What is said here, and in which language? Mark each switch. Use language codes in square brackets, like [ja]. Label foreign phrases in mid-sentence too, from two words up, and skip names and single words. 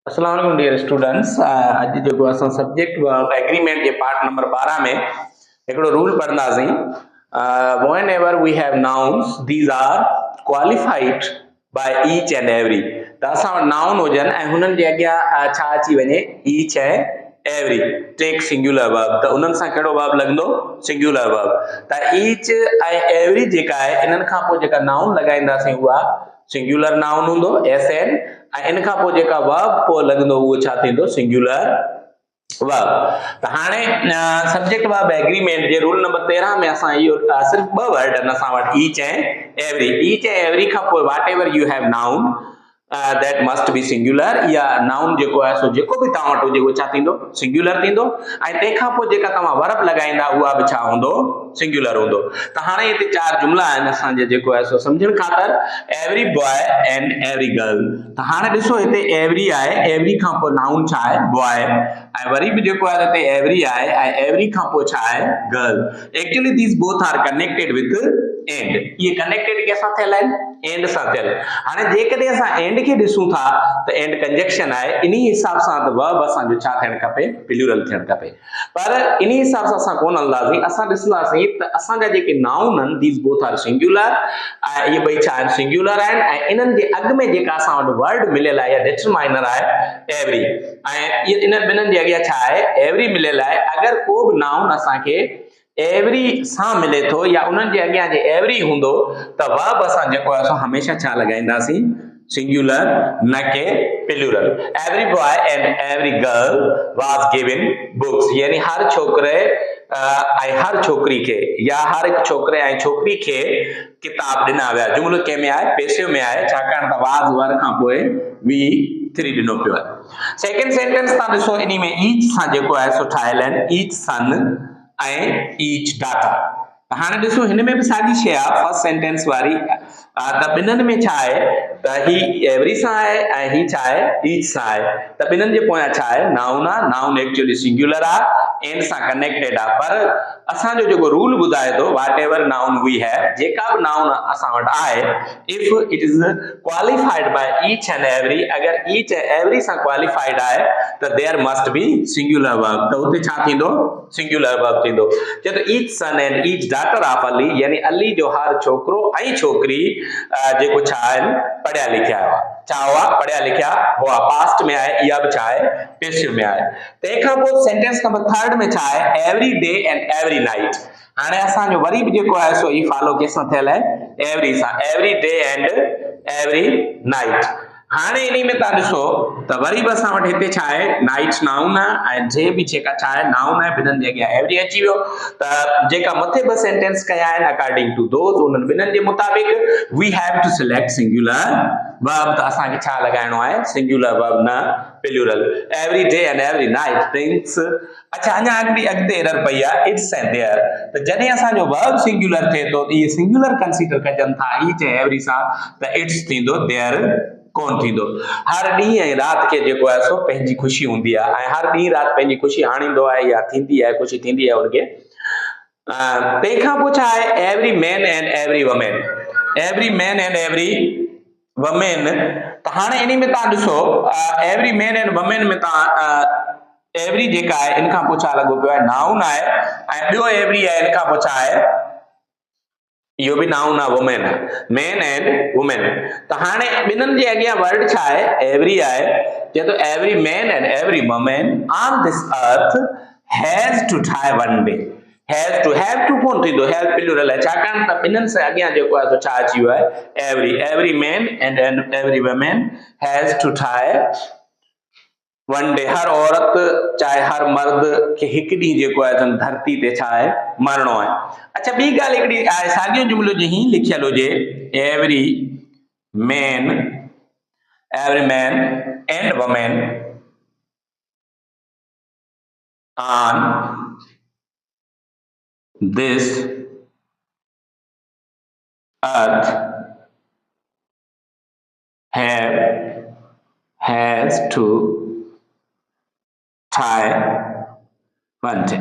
[sd] अस्सलाम वालेकुम [en] dear students. [sd] अॼु जेको असां [en] subject agreement [sd] जे [en] part number 12 [sd] में हिकिड़ो रूल पढ़ंदासीं। [en] whenever we have nouns, these are qualified by each and every। [sd] त असां वटि नाउन हुजनि ऐं हुननि जे अॻियां छा अची वञे, ईच ऐं एवरी, [en] take singular verb, [sd] त उन्हनि सां कहिड़ो वर्ब लॻंदो, [en] singular verb. [sd] त ईच ऐं एवरी जेका आहे इन्हनि खां पोइ जेका नाउन लॻाईंदासीं उहा [en] singular noun [sd] हूंदो, एस एन, ऐं इन खां पोइ जेका वर्ब पोइ लॻंदो उहो छा थींदो, [en] singular verb. [sd] त हाणे [en] subject verb agreement [sd] जे [en] rule number 13 [sd] में असां इहो सिर्फ ॿ वर्ड आहिनि असां वटि, ईच ऐं एवरी। [en] each ऐं every [sd] खां पोइ [en] whatever you have noun that must be singular, [sd] या नाउन जेको आहे सो जेको बि तव्हां वटि हुजे उहो छा थींदो, सिंगुलर थींदो, ऐं तंहिंखां पोइ जेका तव्हां वर्ब लॻाईंदा उहा बि छा हूंदो, सिंगुलर हूंदो। त हाणे हिते 4 जुमला आहिनि असांजे जेको आहे सो सम्झण ख़ातिर, [en] every boy and every girl. [sd] त हाणे ॾिसो हिते एवरी आहे, एवरी खां पोइ नाउन छा आहे, बॉय, ऐं वरी बि जेको आहे हिते एवरी आहे ऐं एवरी खां पोइ छा आहे, गर्ल। [en] actually these both are connected with and. [sd] ये कनेक्टेड कंहिंसां थियल आहिनि, एंड सां थियल। हाणे जेकॾहिं असां एंड खे ॾिसूं था त एंड कंजक्शन आहे, इन हिसाब सां त वर्ब असांजो छा थियणु खपे, प्लूरल थियणु खपे। पर इन हिसाब सां असां कोन हलंदासीं, असां ॾिसंदासीं त असांजा जेके नाउन आहिनि [en] these both are singular, [sd] ऐं इहे ॿई छा आहिनि, सिंगुलर आहिनि, ऐं इन्हनि जे अॻु में जेका असां वटि वर्ड मिलियल आहे या डिटरमाइनर आहे एवरी, ऐं इन ॿिन्हिनि जे अॻियां छा आहे, एवरी मिलियल आहे। अगरि को बि नाउन असांखे एवरी सां मिले थो या उन्हनि जे अॻियां जे एवरी हूंदो त वर्ब असां जेको आहे सो हमेशह छा लॻाईंदासीं, सिंगुलर, न के प्लूरल। [en] every boy and every girl was given books, [sd] यानी हर छोकिरे ऐं हर छोकिरी खे, या हर हिकु छोकिरे ऐं छोकिरी खे किताब ॾिना विया। जुमिलो कंहिं में आहे, पेसिव में आहे, छाकाणि त वाज वर खां पोइ वी 3 ॾिनो पियो आहे। [en] second sentence [sd] तव्हां ॾिसो, इन में ईच सां जेको आहे सो ठाहियल आहिनि, [en] each son [sd] ऐं [en] each data. [sd] हाणे ॾिसो हिन में बि साॻी शइ आहे, [en] first sentence [sd] वारी, त ॿिन्हिनि में छा आहे त ही एवरी सां आहे ऐं ही छा आहे, ईच सां आहे। त ॿिन्हिनि जे पोयां छा आहे, नाउन आहे, [en] noun actually singular [sd] आहे, एंड सां कनेक्टेड आहे। पर असांजो जेको रूल ॿुधाए थो, [en] whatever noun we have, [sd] जेका बि नाउन असां वटि आहे, [en] if it is qualified by each and every, [sd] अगरि ईच ऐं एवरी सां क्वालिफाइड आहे त [en] there must be singular verb, [sd] त हुते छा थींदो, [en] singular verb [sd] थींदो। जे त [en] each son and each daughter of Ali, [sd] यानी अली जो हर छोकिरो ऐं छोकिरी जेको छा आहिनि, पढ़िया लिखिया हुआ। छा हुआ, पढ़िया लिखिया हुआ। पास्ट में आहे, इहा बि छा आहे, पेसिव में आहे। तंहिंखां पोइ [en] sentence number 3 [sd] में छा आहे, [en] every day and every night. [sd] हाणे असांजो वरी बि जेको आहे सो ई फॉलो कंहिंसां थियल आहे, एवरी सां, [en] every day and every night. [sd] हाणे इन में तव्हां ॾिसो त वरी बि असां वटि हिते छा आहे, नाइट नाउन आहे ऐं जे बि जेका छा आहे, नाउन आहे, ॿिन्हिनि जे अॻियां एवरी अची वियो। त जेका मथे 2 सेंटेंस कया आहिनि [en] according to those, [sd] उन्हनि ॿिन्हिनि जे मुताबिक [en] we have to select singular verb, [sd] त असांखे छा लॻाइणो आहे, [en] singular verb, [sd] न प्लूरल। [en] every day and every night brings. [sd] अच्छा, अञा अॻिते एरर पई आहे, [en] its and their. [sd] त जॾहिं असांजो वर्ब सिंगुलर थिए थो त इहे सिंगुलर कंसीडर कजनि था ईच ऐं एवरी सां, त इट्स थींदो, देयर कोन थींदो। हर ॾींहुं ऐं राति खे जेको आहे सो पंहिंजी ख़ुशी हूंदी आहे, ऐं हर ॾींहुं राति पंहिंजी ख़ुशी आणींदो आहे या थींदी आहे, ख़ुशी थींदी आहे उनखे। तंहिंखां पोइ छा आहे, [en] every man and every women, every man and every women. [sd] त हाणे इन में तव्हां ॾिसो, [en] every man and women [sd] में तव्हां एवरी जेका आहे इन खां पोइ छा लॻो पियो आहे, नाउन आहे, ऐं ॿियो एवरी आहे इन खां पोइ छा आहे, इहो बि नाउन आहे, वुमेन आहे, [en] man and women. [sd] त हाणे ॿिन्हिनि जे अॻियां वर्ड छा आहे, एवरी आहे। चए थो [en] every man and every women on this earth has to die one day. has to, have to [sd] कोन थींदो, हैव प्लूरल आहे, छाकाणि त ॿिन्हिनि सां अॻियां जेको आहे छा अची वियो आहे, एवरी। [en] every man and every women has to die one day. [sd] हर औरत चाहे हर मर्द खे हिकु ॾींहुं जेको आहे धरती ते छा आहे, मरणो आहे। अच्छा, ॿी ॻाल्हि हिकिड़ी आहे, साॻियो जुमिलो जे ही लिखियल हुजे, [en] every man and women on this earth has to die one day.